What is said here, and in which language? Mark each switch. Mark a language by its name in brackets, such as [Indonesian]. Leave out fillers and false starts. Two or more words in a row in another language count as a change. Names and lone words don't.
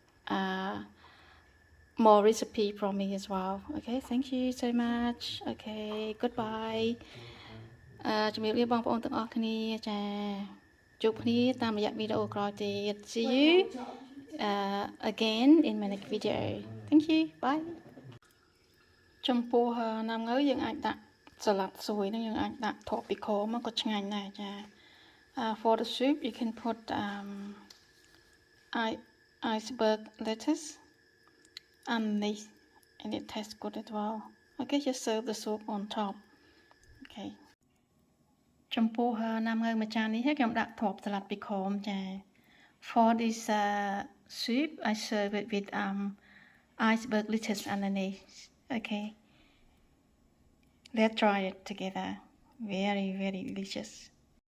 [English] more recipe from me as well okay thank you so much okay goodbye [Khmer] ជំរាបលាបងប្អូនទាំងអស់គ្នាចាជួបគ្នាតាមរយៈវីដេអូក្រោយទៀត [English] see you again in my next video thank you bye [Khmer] ចំពោះណាំងើយើងអាចដាក់សាឡាត់ស្រួយនឹងយើងអាចដាក់ tropical មកក៏ឆ្ងាញ់ដែរចា [English] for the soup you can put iceberg lettuce underneath and it tastes good as well okay just serve the soup on top okay [Khmer] ចំពោះណាំងើមួយចាននេះខ្ញុំដាក់ទ្រាប់សាឡាត់ពីខមចា [English] for this soup I serve it with iceberg lettuce underneath okay let's try it together very very delicious